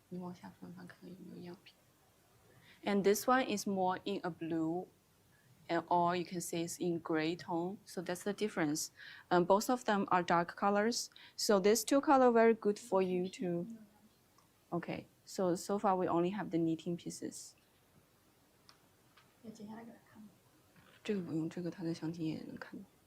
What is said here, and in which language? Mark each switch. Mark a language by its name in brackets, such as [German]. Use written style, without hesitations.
[Chinese] 你往下翻翻看有没有样品。 [English] And this one is more in a blue, or you can say it's in gray tone. So that's the difference. Both of them are dark colors. So these 2 colors very good for you to. Okay, so far we only have the knitting pieces. [Chinese] 这个不用，这个它的详情页也能看到。